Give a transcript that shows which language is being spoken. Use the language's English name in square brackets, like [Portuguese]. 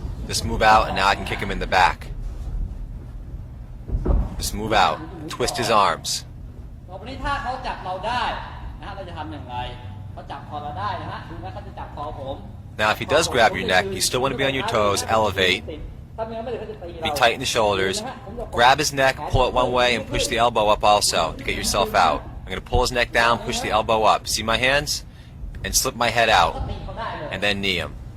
[English] Just move out, and now I can kick him in the back. Just move out. Twist his arms. [Thai] ต่อไปนี้ถ้าเขาจับเราได้นะฮะเราจะทำอย่างไรเขาจับคอเราได้นะฮะดูนะเขาจะจับคอผม [English] Now, if he does grab your neck, you still want to be on your toes, elevate, [Thai] ถ้าไม่งั้นไม่ได้เขาจะตีเรา [English] be tight in the shoulders, grab his neck, pull it one way, and push the elbow up also to get yourself out. I'm going to pull his neck down, push the elbow up. See my hands? And slip my head out, [Thai] ตีเขาได้เลย [English] and then knee him.